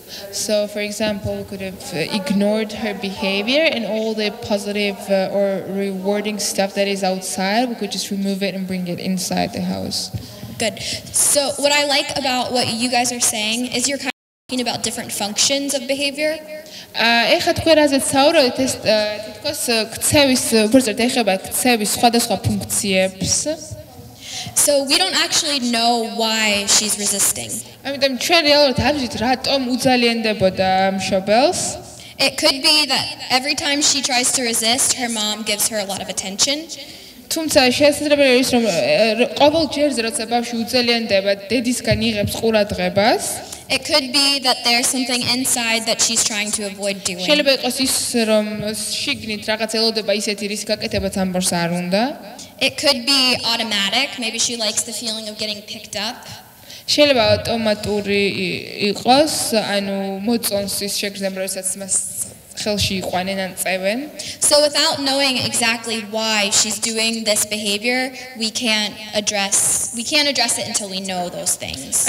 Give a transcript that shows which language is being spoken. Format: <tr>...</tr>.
<en>So, for example, we could have ignored her behavior and all the positive or rewarding stuff that is outside, we could just remove it and bring it inside the house. Good. So what I like about what you guys are saying is you're kind of talking about different functions of behavior.</en> <ka>ეხლა თქვენ რაზეც საუბრობთ, ეს თითქოს ქცევის, უბრალოდ ეხება ქცევის სხვადასხვა ფუნქციებს.</ka> <en>So we don't actually know why she's resisting.</en> <ka>ამიტომ ჩვენ რეალურად არ ვიცით რატომ უძალიენდებოდა მშობელს.</ka> <en>It could be that every time she tries to resist, her mom gives her a lot of attention.</en> <ka>თუმცა შესაძლებელი ის რომ ყოველ ჯერზე როცა ბავშვი უძალიენდება, დედისგან იღებს ყურადღებას.</ka> <en>It could be that there's something inside that she's trying to avoid doing.</en> <ka>შეიძლება იყოს ის რომ შიგნით რაღაც ელოდება ისეთი რის გაკეთებაც ამბობს არ უნდა.</ka> <en>It could be automatic. Maybe she likes the feeling of getting picked up.</en> <ka>შეიძლება ავტომატური იყოს, ანუ მოწონს ის შეგრძნება, როდესაც მას ხელში იყვანენ ან წევენ.</ka> <en>So without knowing exactly why she's doing this behavior, we can't address it until we know those things.</en>